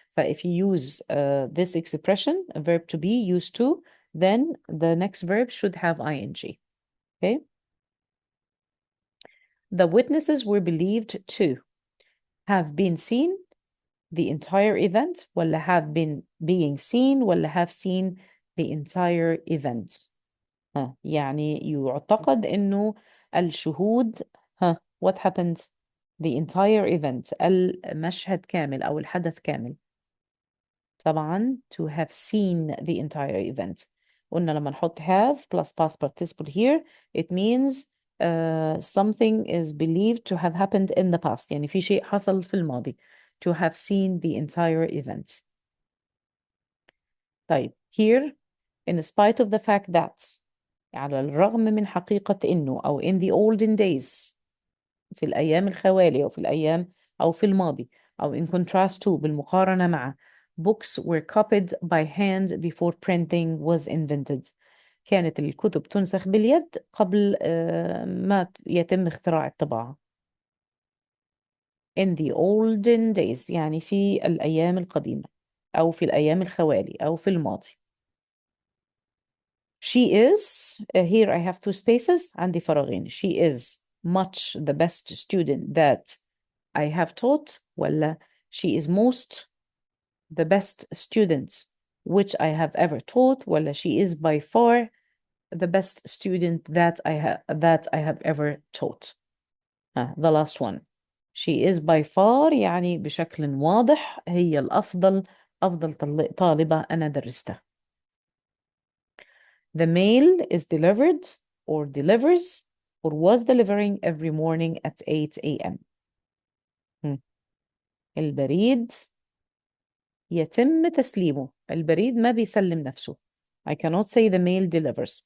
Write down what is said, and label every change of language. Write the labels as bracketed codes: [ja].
[en] if you use this expression, a verb to be, used to, then the next verb should have ing. Okay. The witnesses were believed to have been seen the entire event, [ar] ولا [en] have been being seen, ولا have seen the entire event. [ar] يعني يعتقد إنه الشهود [en] what happened, the entire event, [ar] المشهد كامل أو الحدث كامل. طبعا [en] to have seen the entire event. قلنا لما نحط have plus past participle here, it means something is believed to have happened in the past. [ar] يعني في شيء حصل في الماضي. [en] To have seen the entire event. طيب here, in spite of the fact that, [ar] على الرغم من حقيقة إنه أو [en] in the olden days, [ar] في الأيام الخوالي أو في الأيام أو في الماضي أو [en] in contrast to, [ar] بالمقارنة مع, [en] books were copied by hand before printing was invented. [ar] كانت الكتب تنسخ باليد قبل ما يتم اختراع الطباعة. [en] in the olden days [ar] يعني في الأيام القديمة أو في الأيام الخوالي أو في الماضي. [en] She is, here I have two spaces, [ar] عندي فراغين. [en] She is much the best student that I have taught, [ar] ولا [en] she is most the best student which I have ever taught, ولا she is by far the best student that I have ever taught. The last one. She is by far [ar] يعني بشكل واضح هي الأفضل، أفضل طالبة أنا درستها. [en] The mail is delivered or delivers or was delivering every morning at 8 a.m. [ar] البريد يتم تسليمه. البريد ما بيسلم نفسه. [en] I cannot say the mail delivers.